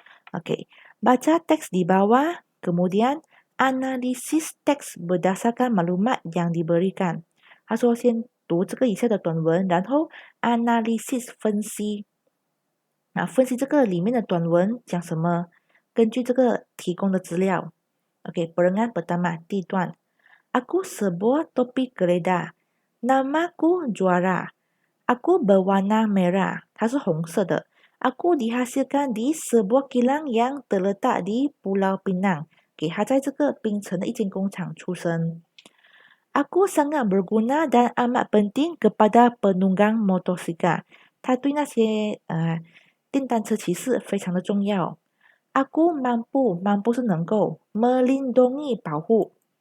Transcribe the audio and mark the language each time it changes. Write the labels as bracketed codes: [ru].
[ms] Oke, baca teks di bawah, kemudian analisis teks berdasarkan maklumat yang diberikan。 [zh] 他说先读这个以下的短文，然后 analysis 分析，分析这个里面的短文讲什么，根据这个提供的资料。 [ms] Oke, perengan pertama [zh] 第一段。 [ms] Aku sebuah topi geledah. Namaku Juara. Aku berwarna merah. [zh] 它是红色的。 [ms] Aku dihasilkan di sebuah kilang yang terletak di Pulau Pinang。 [zh] 它在这个槟城的一间工厂出生。 [ms] Aku sangat berguna dan amat penting kepada penunggang motosikal。 [zh] 它对那些电单车骑士非常的重要。 [ms] Aku mampu 是能够 melindungi 保护。